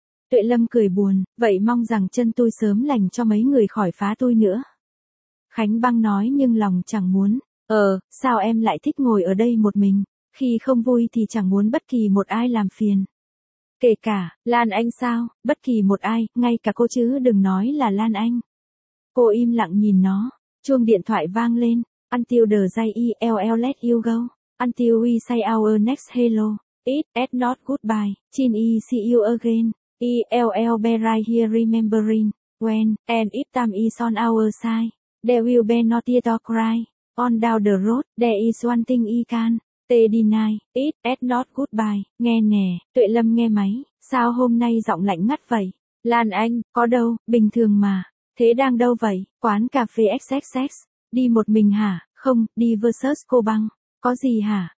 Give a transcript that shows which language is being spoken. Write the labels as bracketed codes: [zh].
[vi] Tuệ Lâm cười buồn, vậy mong rằng chân tôi sớm lành cho mấy người khỏi phá tôi nữa. Khánh Băng nói nhưng lòng chẳng muốn. Sao em lại thích ngồi ở đây một mình? Khi không vui thì chẳng muốn bất kỳ một ai làm phiền. Kể cả, Lan Anh sao, bất kỳ một ai, ngay cả cô chứ đừng nói là Lan Anh. Cô im lặng nhìn nó, chuông điện thoại vang lên, [en] until the day I'll let you go, until we say our next hello, it's not goodbye, till I see you again, I'll be right here remembering, when, and if time is on our side, there will be no tear to cry, on down the road, there is one thing I can. T-deny, it's not goodbye, [vi] nghe nè, Tuệ Lâm nghe máy, sao hôm nay giọng lạnh ngắt vậy? Lan Anh, có đâu, bình thường mà. Thế đang đâu vậy? Quán cà phê XXX. Đi một mình hả? Không, đi versus cô băng. Có gì hả?